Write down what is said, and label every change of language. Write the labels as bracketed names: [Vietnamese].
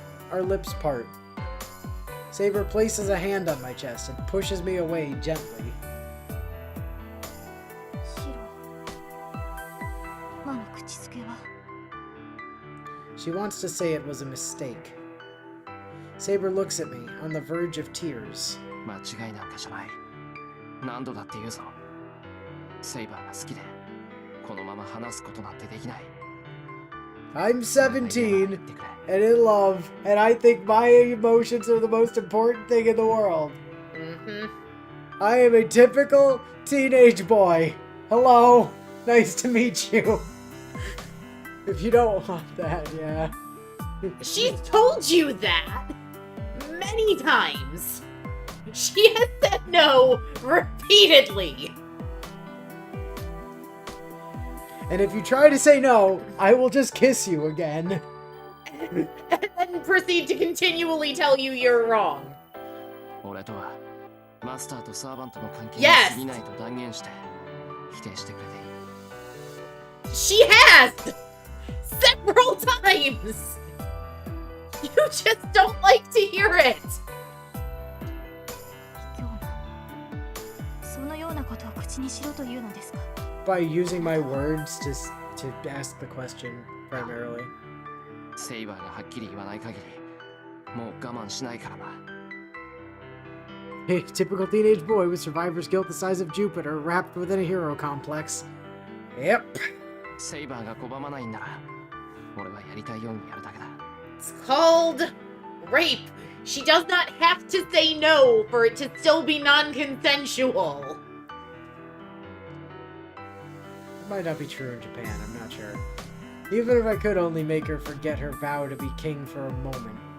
[English] Our lips part. Saber places a hand on my chest and pushes me away gently. [Japanese] シロ、今の口づけは。 [English] She wants to say it was a mistake. Saber looks at me, on the verge of tears. [Japanese] 間違いなんかじゃない。何度だって言うぞ。セイバーが好きで、このまま話すことなんてできない。 [English] I'm 17 and in love, and I think my emotions are the most important thing in the world. Mm-hmm. I am a typical teenage boy. Hello, nice to meet you. If you don't want that, yeah. She's told you that many times. She has said no repeatedly. And if you try to say no, I will just kiss you again. And then proceed to continually tell you you're wrong. [Japanese] 俺とはマスターとサーバントの関係に [English] Yes! [Japanese] 過ぎないと断言して否定してくれていい。 [English] She has! Several times! You just don't like to hear it! [Japanese] 卑怯な。そのようなことを口にしろというのですか。 [English] By using my words to ask the question, primarily. [Japanese] セイバーがはっきり言わない限りもう我慢しないからな。 [English] A typical teenage boy with survivor's guilt the size of Jupiter wrapped within a hero complex. Yep. [Japanese] セイバーが拒まないんなら俺はやりたいようにやるだけだ。 [English] It's called rape. She does not have to say no for it to still be non-consensual. It might not be true in Japan, I'm not sure. Even if I could only make her forget her vow to be king for a moment.